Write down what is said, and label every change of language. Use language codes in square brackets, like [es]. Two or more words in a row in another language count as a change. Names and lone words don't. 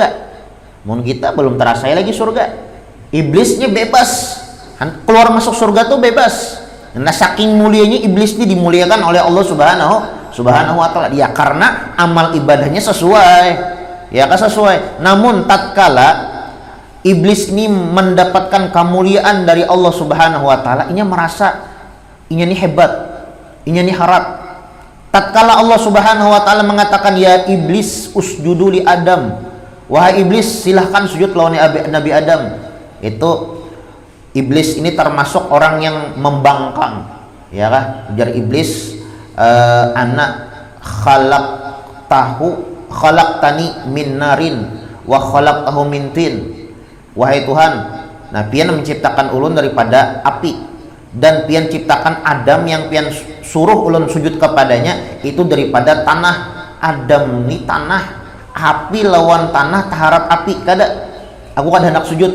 [id] Mungkin kita belum terasa lagi surga, iblisnya bebas keluar masuk surga tuh bebas. Nah, saking mulianya iblis ini dimuliakan oleh Allah [ar] Subhanahu wa ta'ala, [id] ya karena amal ibadahnya sesuai, ya kan, sesuai. Namun tatkala iblis ini mendapatkan kemuliaan dari Allah [ar] Subhanahu wa ta'ala, [bjn] inya merasa inya ini hebat, inya ini harat. [id] Tatkala Allah [ar] Subhanahu wa ta'ala [id] mengatakan, [ar] ya iblis usjudu li Adam, [id] wahai iblis silahkan sujud lawan Nabi Adam, itu iblis ini termasuk orang yang membangkang, ya kan? [bjn] Ujar iblis, [ar] anak khalaqtani min narin wa khalaqtahu min tin. [bjn] Wahai Tuhan, nah pian menciptakan ulun daripada api, dan pian ciptakan Adam yang pian suruh ulun sujud kepadanya itu daripada tanah. Adam ini tanah, api lawan tanah taharap api, kada aku kada hendak sujud.